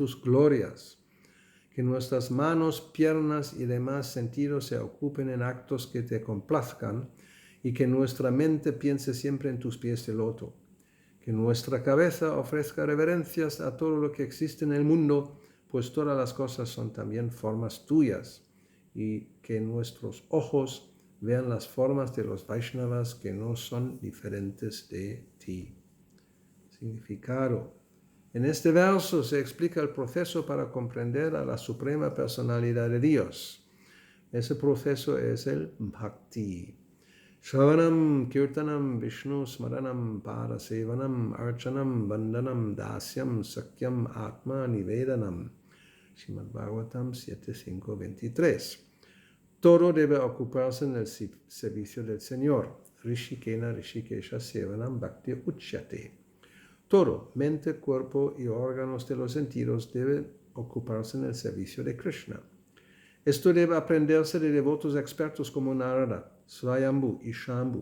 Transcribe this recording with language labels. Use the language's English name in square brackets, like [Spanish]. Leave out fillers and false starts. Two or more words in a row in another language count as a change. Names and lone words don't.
[Spanish] tus glorias, que nuestras manos, piernas y demás sentidos se ocupen en actos que te complazcan y que nuestra mente piense siempre en tus pies de loto, que nuestra cabeza ofrezca reverencias a todo lo que existe en el mundo, pues todas las cosas son también formas tuyas, y que nuestros ojos vean las formas de los Vaishnavas que no son diferentes de ti. Significado. En este verso se explica el proceso para comprender a la suprema personalidad de Dios. Ese proceso es el bhakti. [Sanskrit] श्रवणम् कीर्तनम् विष्णु स्मरणम् पादसेवनम् अर्चनम् वन्दनम् दास्यम् सख्यम् आत्म निवेदनम्. [Spanish] Srimad Bhagavatam 7.5.23. Todo debe ocuparse en el servicio del Señor. [Sanskrit] हृषीकेण हृषीकेश सेवनम् भक्ति उच्यते. [Spanish] Todo, mente, cuerpo y órganos de los sentidos deben ocuparse en el servicio de Krishna. Esto debe aprenderse de devotos expertos como Narada, Swayambhu y Shambhu.